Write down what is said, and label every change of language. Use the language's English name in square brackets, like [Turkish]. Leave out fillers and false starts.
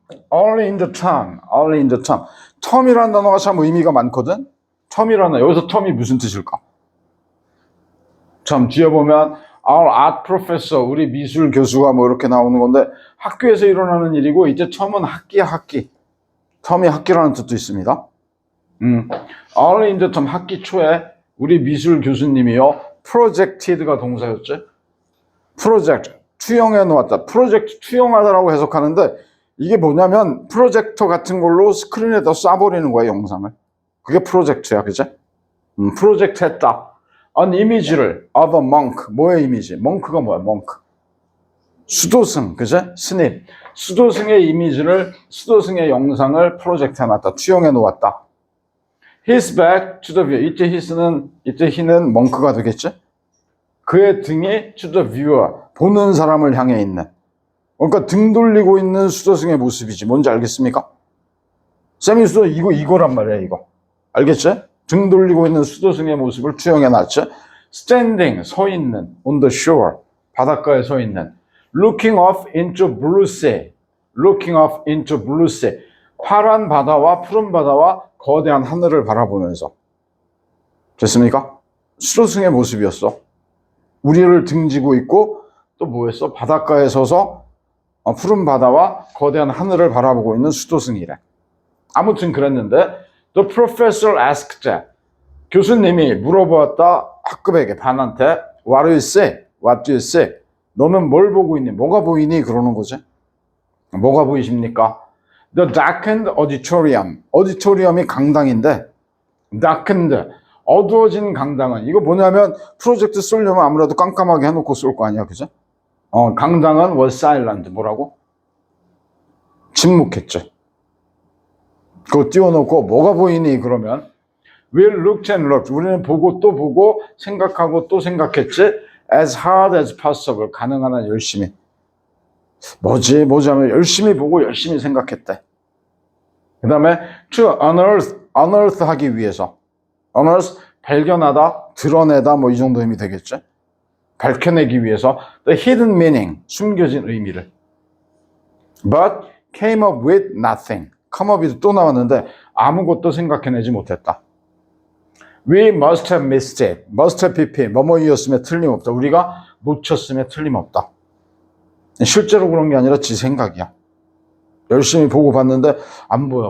[English] Only in the term, only in the term. [Korean] term이라는 단어가 참 의미가 많거든? term이라는, 여기서 term이 무슨 뜻일까? 참, 뒤에 보면, [English] our art professor, [Korean] 우리 미술 교수가 뭐 이렇게 나오는 건데, 학교에서 일어나는 일이고, 이제 term은 학기야, 학기. term이 학기라는 뜻도 있습니다. [English] Only in the term, [Korean] 학기 초에 우리 미술 교수님이요, projected가 동사였지? project, 투영해 놓았다. 프로젝트 투영하다라고 해석하는데, 이게 뭐냐면 프로젝터 같은 걸로 스크린에다 쏴버리는 거야, 영상을. 그게 프로젝트야, 그죠? 프로젝트 했다. [English] an image [Korean] 를 [English] of a monk. [Korean] 뭐의 이미지? monk가 뭐야, monk? 수도승, 그죠? 스님. 수도승의 이미지를, 수도승의 영상을 프로젝트 해놨다. 투영해 놓았다. [English] his back to the viewer. [Korean] 이때 he는 monk가 되겠지? 그의 등이 [English] to the viewer. [Korean] 보는 사람을 향해 있는. 그러니까 등 돌리고 있는 수도승의 모습이지. 뭔지 알겠습니까? 쌤이 수도 이거란 말이야, 이거. 알겠지? 등 돌리고 있는 수도승의 모습을 투영해 놨지. standing, 서 있는, [English] on the shore, [Korean] 바닷가에 서 있는. [English] looking off into blue sea, looking off into blue sea. [Korean] 파란 바다와 푸른 바다와 거대한 하늘을 바라보면서. 됐습니까? 수도승의 모습이었어. 우리를 등지고 있고 또 뭐였어? 바닷가에 서서 푸른 바다와 거대한 하늘을 바라보고 있는 수도승이래. 아무튼 그랬는데 [English] the professor asked, [Korean] 교수님이 물어보았다 학급에게, 반한테 [English] what do you see? What do you see? [Korean] 너는 뭘 보고 있니? 뭐가 보이니? 그러는 거지. 뭐가 보이십니까? [English] The darkened auditorium. [Korean] auditorium이 강당인데 darkened, 어두워진 강당은, 이거 뭐냐면 프로젝트 쏠려면 아무래도 깜깜하게 해놓고 쏠 거 아니야, 그죠? 강당은 [English] was silent. [Korean] 뭐라고? 침묵했죠. 그거 띄워놓고 뭐가 보이니? 그러면 [English] we looked and looked. [Korean] 우리는 보고 또 보고 생각하고 또 생각했지. [English] as hard as possible. [Korean] 가능한 한 열심히. 뭐지 하면 열심히 보고 열심히 생각했대. 그 다음에 [English] to unearth [Korean] 하기 위해서. unearth, 발견하다, 드러내다, 뭐 이 정도 의미 되겠죠. 밝혀내기 위해서 [English] the hidden meaning, [Korean] 숨겨진 의미를. [English] But came up with nothing. [Korean] come up이 또 나왔는데 아무것도 생각해내지 못했다. [English] We must have missed it. must have pp. [Korean] 뭐뭐이었음에 틀림없다. 우리가 놓쳤음에 틀림없다. 실제로 그런 게 아니라 지 생각이야. 열심히 보고 봤는데 안 보여.